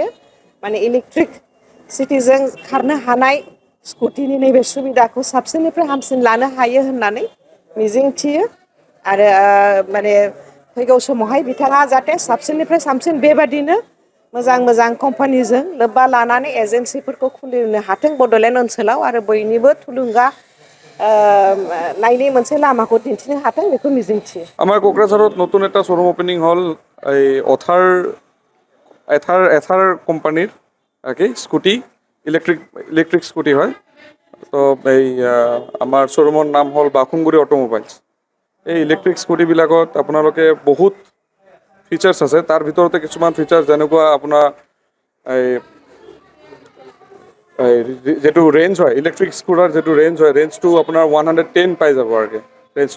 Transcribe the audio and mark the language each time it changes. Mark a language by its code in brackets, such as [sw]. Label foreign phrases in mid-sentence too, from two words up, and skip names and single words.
[brx] माने इलेक्ट्रिक सिटिजों खारनो हानाय स्कुटिनि नैबे सुबिदाखौ साबसिननिफ्राय हामसिन लानो हायो होननानै मिजिं थियो आरो माने फैगौ समावहाय बिथाङा जाहाथे साबसिननिफ्राय साबसिन बेबादिनो मोजां मोजां कम्पानिजों लोब्बा लानानै एजेन्सिफोरखौ खुलिनो हाथों बड'लेण्ड ओनसोलाव आरो बयनिबो थुलुंगा नायनि मोनसे लामाखौ दिन्थिनो हाथों बेखौ मिजिंथियो। [as] আমাৰ কোকৰাঝাৰত নতুন এটা শ্ব'ৰুম অপেনিং হ'ল এই এথাৰ কোম্পানীৰ কি স্কুটি [en] electric scooty [as] হয়। তো এই আমাৰ শ্ব'ৰুমৰ নাম হ'ল বাখুংগুৰি অট'মোবাইলছ। এই ইলেক্ট্ৰিক স্কুটিবিলাকত আপোনালোকে বহুত ফিচাৰ্ছ আছে, তাৰ ভিতৰতে কিছুমান ফিচাৰ্ছ যেনেকুৱা আপোনাৰ এই যেটো ৰেঞ্জ হয়, [en] electric scooter [as] যেটো ৰেঞ্জ হয়, ৰেঞ্জটো আপোনাৰ 110 পাই যাব আৰু ৰেঞ্জটো।